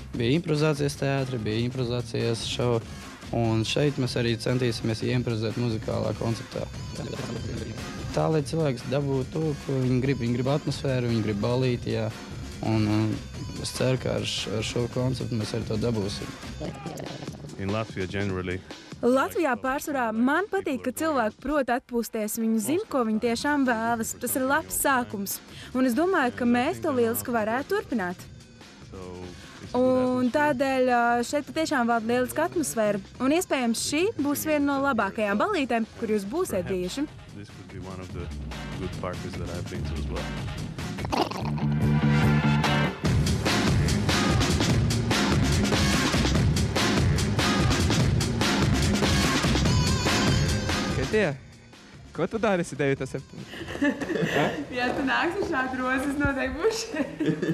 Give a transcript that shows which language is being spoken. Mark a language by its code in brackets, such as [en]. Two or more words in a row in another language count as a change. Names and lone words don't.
[lv] Bija improvizācijas teātri, bija improvizācijas šovu, un šeit mēs arī centīsimies improvizēt muzikālā konceptā. Tā, lai cilvēks dabūtu to, ko viņi grib. Viņi grib atmosfēru, viņi grib ballīti, jā. Un es ceru, ka ar šo konceptu mēs arī to dabūsim. [en] In Latvia generally, [lv] Latvijā pārsvarā man patīk, ka cilvēki prot atpūsties, viņi zina, ko viņi tiešām vēlas. Tas ir labs sākums. Un es domāju, ka mēs to lieliski varētu turpināt. Un tādēļ šeit tiešām valda lieliska atmosfēra. Un iespējams šī būs viena no labākajām ballītēm, kur jūs būsiet bijuši. [en] This could be one of the good parties that I've been to as well. [lv] Tie, ko tu darīsi 9. septembrī? Ja tu nāksi šādu rozi, es noteikti būšu.